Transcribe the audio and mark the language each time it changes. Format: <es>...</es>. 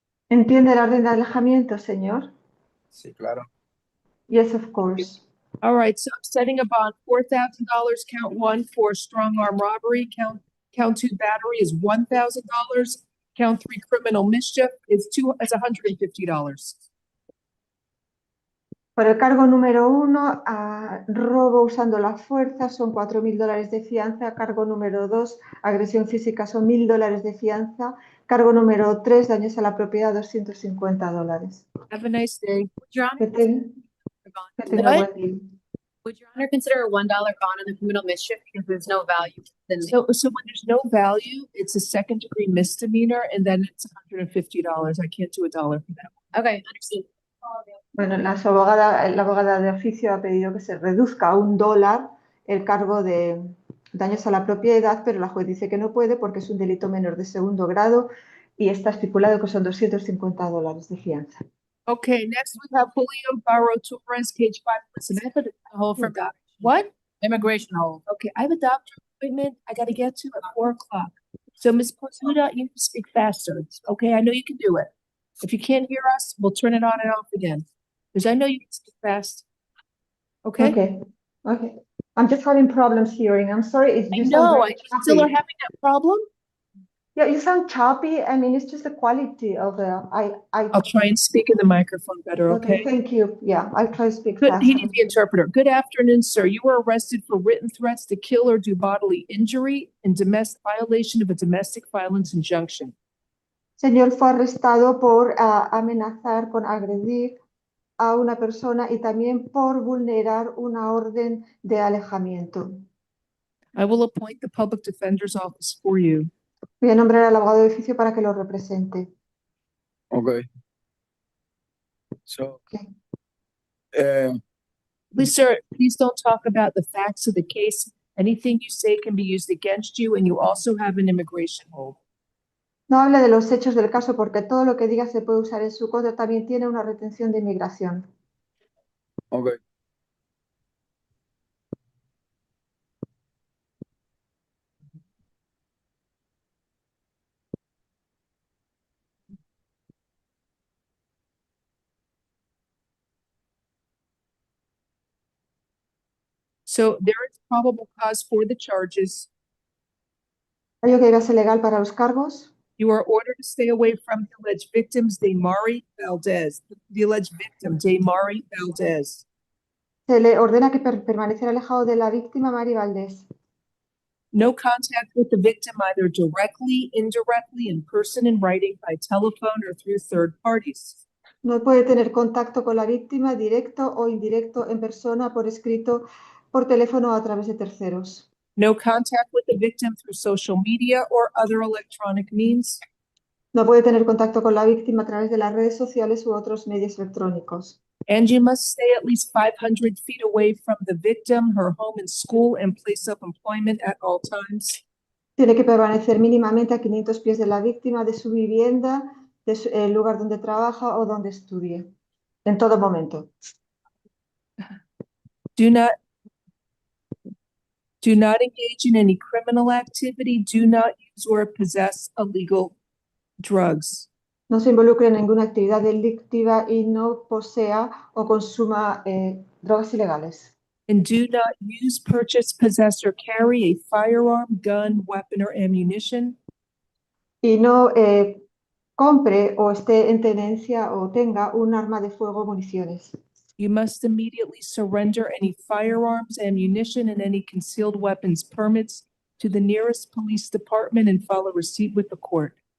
<es>¿Entiende la orden de alejamiento, señor? Sí, claro.</es> <en>Yes, of course. All right, so I'm setting a bond $4,000, count 1 for strong arm robbery, count 2 battery is $1,000, count 3 criminal mischief is $150.</en> <es>Por el cargo número 1, robo usando la fuerza, son $4.000 de fianza. Cargo número 2, agresión física, son $1.000 de fianza. Cargo número 3, daños a la propiedad, $250.</es> <en>Have a nice day.</en> <es>Que tenga buen día.</es> <en>Would Your Honor consider a $1 bond on the criminal mischief because there's no value? So when there's no value, it's a second-degree misdemeanor, and then it's $150. I can't do $1 for that. Okay, understood.</en> <es>Bueno, la abogada de oficio ha pedido que se reduzca a $1 el cargo de daños a la propiedad, pero la juez dice que no puede porque es un delito menor de segundo grado y está estipulado que son $250 de fianza.</es> <en>Okay, next we have Julio Barro Torres, page 5. Listen, I have a hold for what? Immigration hold. Okay, I have a doctor appointment I got to get to at 4 o'clock. So Ms. Posuda, you can speak faster. Okay, I know you can do it. If you can't hear us, we'll turn it on and off again. Because I know you can speak fast. Okay? Okay. I'm just having problems hearing. I'm sorry. I know, I still are having that problem. Yeah, you sound choppy. I mean, it's just the quality of the. I'll try and speak in the microphone better, okay? Thank you. Yeah, I'll try to speak Good, faster. he needs the interpreter. Good afternoon, sir. You were arrested for written threats to kill or do bodily injury and violation of a domestic violence injunction.</en> <es>Señor, fue arrestado por amenazar con agredir a una persona y también por vulnerar una orden de alejamiento.</es> <en>I will appoint the public defender's office for you.</en> <es>Voy a nombrar al abogado de oficio para que lo represente.</es> <en>Okay. So, Please, sir, please don't talk about the facts of the case. Anything you say can be used against you, and you also have an immigration hold.</en> <es>No hable de los hechos del caso porque todo lo que diga se puede usar en su contra. También tiene una retención de inmigración.</es> <en>okay. So there is probable cause for the charges.</en> <es>¿Hay que base legal para los cargos?</es> <en>You are ordered to stay away from the alleged victims, Damari Valdez. The alleged victim, Damari Valdez.</en> <es>Se le ordena que permanecer alejado de la víctima, Mari Valdés.</es> <en>No contact with the victim either directly, indirectly, in person, in writing, by telephone, or through third parties.</en> <es>No puede tener contacto con la víctima directo o indirecto en persona, por escrito, por teléfono o a través de terceros.</es> <en>No contact with the victim through social media or other electronic means.</en> <es>No puede tener contacto con la víctima a través de las redes sociales u otros medios electrónicos.</es> <en>And you must stay at least 500 feet away from the victim, her home and school, and place of employment at all times.</en> <es>Tiene que permanecer mínimamente a 500 pies de la víctima, de su vivienda, el lugar donde trabaja o donde estudie, en todo momento.</es> <en>Do not engage in any criminal activity. Do not use or possess illegal drugs.</en> <es>No se involucre en ninguna actividad delictiva y no posea o consuma drogas ilegales.</es> <en>And do not use, purchase, possess, or carry a firearm, gun, weapon, or ammunition.</en> <es>Y no compre o esté en tenencia o tenga un arma de fuego o municiones.</es> <en>You must immediately surrender any firearms, ammunition, and any concealed weapons permits to the nearest police department and file a receipt with the court.</en>